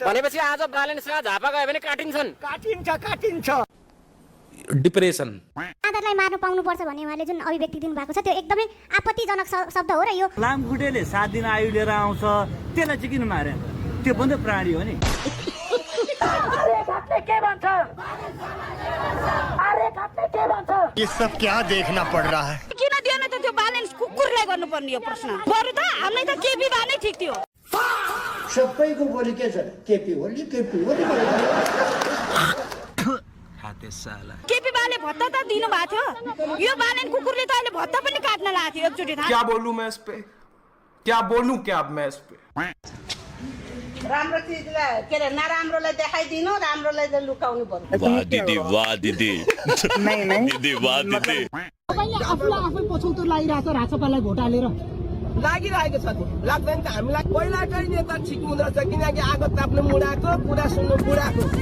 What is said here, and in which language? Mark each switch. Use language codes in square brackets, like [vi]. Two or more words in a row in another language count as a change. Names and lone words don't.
[ne] भनेपछि आज बालेनसँग झापा गयो भने काटिन्छन्। काटिन्छ। डिप्रेसन आदरलाई मार्नु पाउनु पर्छ भन्ने उहाँले जुन अभिव्यक्ति दिनु भएको छ त्यो एकदमै आपत्तिजनक शब्द हो। र यो लामखुट्टेले 7 दिन आयु लिएर आउँछ, त्यसलाई चाहिँ किन मारे? त्यो पनि त प्राणी हो नि। [hi] ये सब क्या देखना पड़ रहा है? [ne] किन दिएन त त्यो बालेन कुकुरलाई गर्नुपर्ने यो प्रश्न? बरु त हामीलाई त केपी बा नै ठिक थियो। सबैको बोली के छ? केपी होली। केपी बाले भत्ता त दिनु भएको थियो। यो बालेन कुकुरले त अहिले भत्ता पनि काट्न लागेको थियो एकचोटि। [hi] क्या बोलूं मैं इस पे? क्या मैं इस पे? [ne] राम्रो चिजलाई के अरे नराम्रोलाई देखाइदिनु, राम्रोलाई चाहिँ लुकाउनु पर्यो। वाह दिदी तपाईले आफूलाई आफै पछौतो लागिरहेछ राजसभालाई भोट हालेर। लागिरहेको छ नि, लाग्दैन त हामीलाई पहिलाकै नेता ठिक हुँदो रहेछ, किनकि आगो ताप्नु मुडाको कुरा सुन्नु बुढाको।